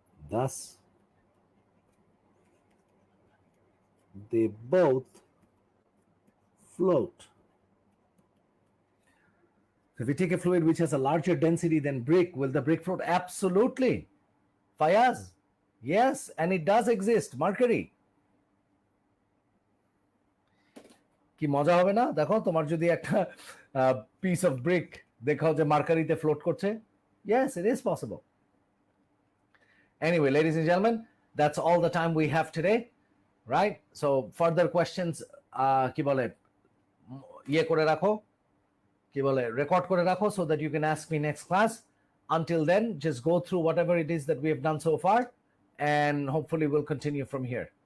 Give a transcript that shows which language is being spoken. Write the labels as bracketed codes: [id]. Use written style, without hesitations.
[en] Thus, they both float. So if we take a fluid which has a larger density than brick, will the brick float? Absolutely. Fayaz, yes, and it does exist. Mercury. [bn] কি মজা হবে না? দেখো তোমার যদি একটা [en] piece of brick [bn] দেখাও যে মার্কারিতে ফ্লোট করছে, [en] yes, it is possible. Anyway, ladies and gentlemen, that's all the time we have today, right? So further questions [bn] কি বলে ইয়ে করে রাখো, [en] কি বলে রেকর্ড করে রাখো, so that you can ask me next class. Until then, just go through whatever it is that we have done so far, and hopefully we'll continue from here.